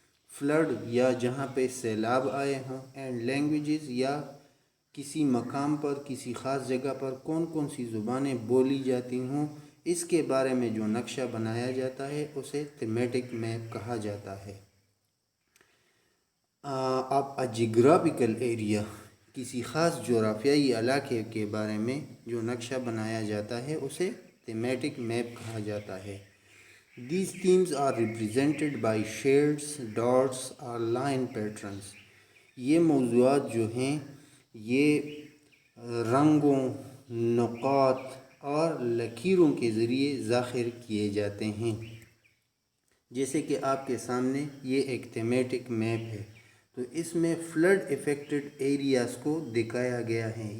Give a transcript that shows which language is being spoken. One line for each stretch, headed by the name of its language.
Urdu: Flood, یا جہاں پہ سیلاب آئے ہوں. اینڈ لینگویجز، یا کسی مقام پر کسی خاص جگہ پر کون کون سی زبانیں بولی جاتی ہوں، اس کے بارے میں جو نقشہ بنایا جاتا ہے اسے تھیمیٹک میپ کہا جاتا ہے. اب جغرافیکل ایریا، کسی خاص جغرافیائی علاقے کے بارے میں جو نقشہ بنایا جاتا ہے اسے تھیمیٹک میپ کہا جاتا ہے.
English: These themes are represented by shades, dots or line patterns.
Urdu: یہ موضوعات جو ہیں یہ رنگوں، نقاط اور لکیروں کے ذریعے ظاہر کیے جاتے ہیں. جیسے کہ آپ کے سامنے یہ ایک تھیمیٹک میپ ہے، تو اس میں فلڈ افیکٹڈ ایریاز کو دکھایا گیا ہے.